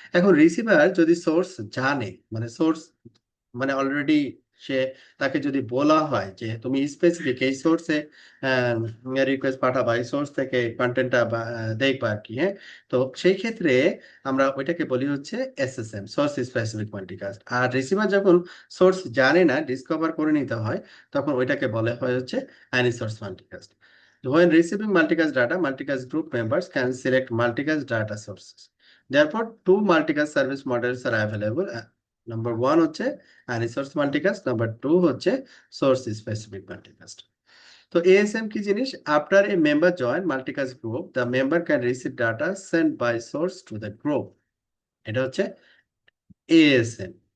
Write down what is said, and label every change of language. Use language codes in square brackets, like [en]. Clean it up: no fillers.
[bn] এখন রিসিভার যদি সোর্স জানে, মানে সোর্স মানে অলরেডি সে, তাকে যদি বলা হয় যে তুমি স্পেসিফিক এই সোর্সে রিকোয়েস্ট পাঠাবা, এই সোর্স থেকে কন্টেন্টটা দেখবা আর কি। হ্যাঁ, তো সেই ক্ষেত্রে আমরা ওইটাকে বলি হচ্ছে SSM সোর্স স্পেসিফিক মাল্টিকাস্ট। আর রিসিভার যখন সোর্স জানে না, ডিসকভার করে নিতে হয়, তখন ওইটাকে বলে হয় হচ্ছে Annie source multicast. [en] When receiving multicast data, multicast group members can select multicast data sources. Therefore, two multicast service models are available. Number one [bn] হচ্ছে রিসোর্স মাল্টিকাস্ট, নাম্বার টু হচ্ছে সোর্স স্পেসিফিক মাল্টিকাস্ট। তো ASM কি জিনিস, [en] after a member join multicast group the member can receive data send by source to the group, [bn] এটা হচ্ছে ASM।